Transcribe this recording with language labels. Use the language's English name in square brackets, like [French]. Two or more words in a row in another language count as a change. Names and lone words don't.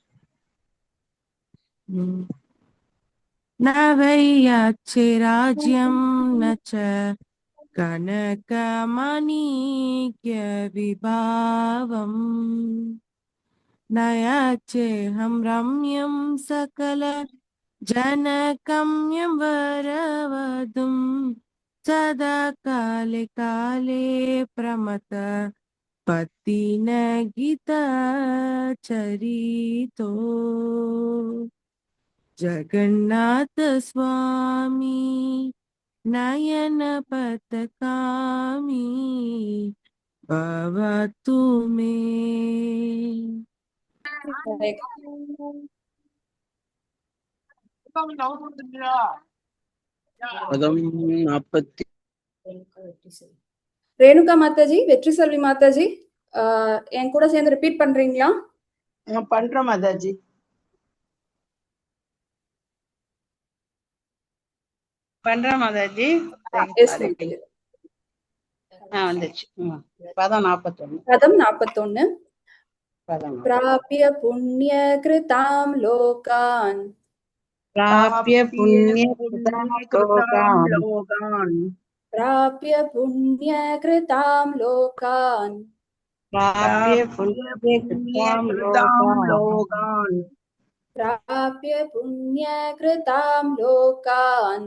[Sanskrit] नवैयाचे राज्यं नच कनकमाणिक्य विभवम् नयाचेऽहं रम्यं सकल जनकम्यं वरवधुं सदा काले काले प्रमथ पतिन गीता चरितो जगन्नाथ स्वामी नयन पतकामी भवतु मे. [Tamil] ரேணுகா மாதாஜி, வெற்றி செல்வி மாதாஜி, என் கூட சேர்ந்து ரிப்பீட் பண்றீங்களா? பண்றோம் மாதாஜி. பண்றோம் மாதாஜி. வந்துச்சு. பதம் 41. [Sanskrit] பதம் 41. प्राप्य पुण्य कृतां लोकान् प्राप्य पुण्यकृतां लोकान् प्राप्य पुण्यकृतां लोकान् प्राप्य पुण्यकृतां लोकान् प्राप्य पुण्यकृतां लोकान्